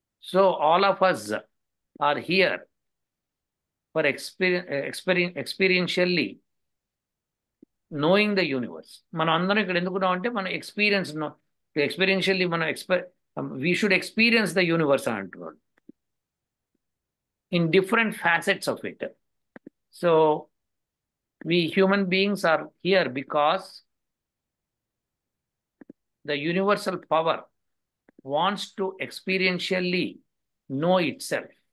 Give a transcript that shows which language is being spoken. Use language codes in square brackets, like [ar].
[en] So all of us are here for experientially knowing the universe. [te] మనం అందరం ఇక్కడ ఎందుకున్నాం అంటే మనం ఎక్స్పీరియన్షియల్లీ మనం [en] we should experience the universe [te] అని అంటున్నాడు, [en] In different facets of it. So we human beings are here because the universal power wants to experientially know itself.